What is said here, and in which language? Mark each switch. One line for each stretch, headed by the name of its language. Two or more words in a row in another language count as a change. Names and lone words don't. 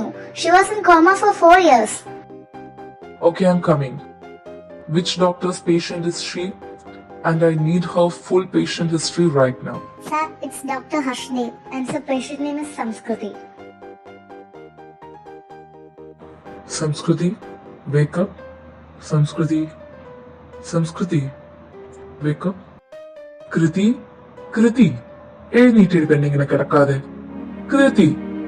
English: She was in coma for 4 years. Okay, I'm coming. Which doctor's patient is she? And I need her full patient history right now. Sir, it's Dr. Harshdev and the patient name is Samskruti. Samskruti, wake up. Samskruti, Samskruti, wake up. Kriti, Kriti,
Malayalam: എഴുന്നേറ്റ് പെണ്ണിങ്ങനെ കിടക്കാതെ. കൃതി